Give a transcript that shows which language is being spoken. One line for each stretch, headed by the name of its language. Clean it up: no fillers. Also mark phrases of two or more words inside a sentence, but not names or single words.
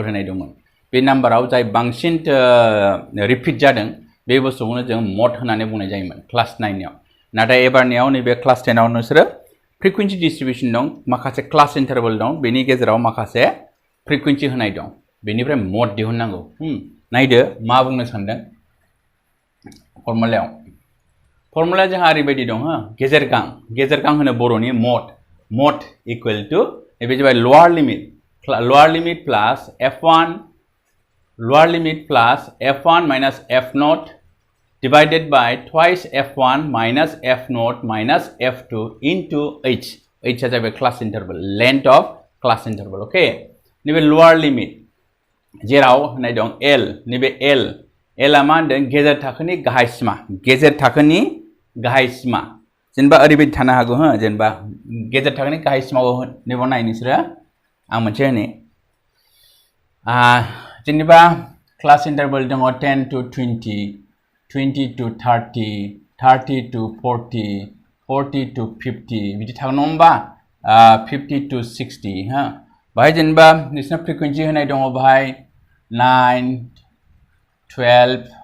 Bodo: होनाय दंमोन बे नाम्बाराव जाय बांसिन रिपिट जादों बे बुस्थुखौनो जों मड होननानै बुंनाय जायोमोन क्लास 9 आव नाथाय एबारनियाव नैबे क्लास 10 आव नोंसोरो
English: frequency distribution
Bodo: दं माखासे
English: class interval
Bodo: दं बेनि गेजेराव माखासे फ्रिक्वेंसि होनाय दं बेनिफ्राय मड दिहुननांगौ नायदो मा बुंनो सानदों फर्मुलाया जोंहा ओरैबायदि दं गेजेर गां होनो बर'नि मड
English: equal to
Bodo: नैबे जाबाय
English: lower limit plus f1 minus f0 divided by twice f1 minus f0 minus f2 into h is a class interval length of class interval okay
Bodo: नैबे lower limit जेराव होनाय दं l नैबे l आ मा होनदों गेजेर थाखोनि गाहाय सिमा जेनेबा ओरैबायदि थानो हागौ जेनेबा गेजेर थाखोनि गाहाय सिमाखौ नैबाव नाय नोंसोरो आं मोनसे होनि जेनेबा
English: class interval
Bodo: दङ 10 to 20 20 to 30 30 to 40 40 to 50 बिदि थागोन नङा होमबा 50 to 60 बाहाय जेनेबा नोंसिना फ्रिक्वेंसि होनाय दङ बाहाय 9 12